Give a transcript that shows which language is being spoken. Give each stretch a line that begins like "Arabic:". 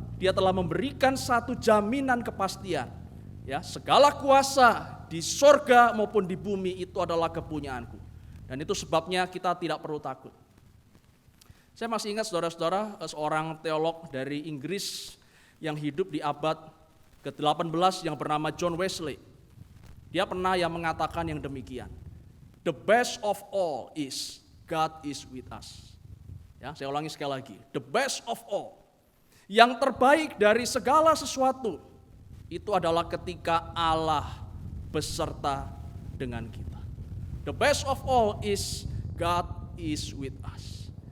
Indonesian: Dia telah memberikan satu jaminan kepastian. Ya, segala kuasa di surga maupun di bumi itu adalah kepunyaanku. Dan itu sebabnya kita tidak perlu takut. Saya masih ingat saudara-saudara, seorang teolog dari Inggris yang hidup di abad ke-18 yang bernama John Wesley. Dia pernah yang mengatakan yang demikian.
English: The best of all is God is with us.
Indonesian: Ya, saya ulangi sekali lagi.
English: The best of all.
Indonesian: Yang terbaik dari segala sesuatu itu adalah ketika Allah beserta dengan kita.
English: The best of all is God is with us.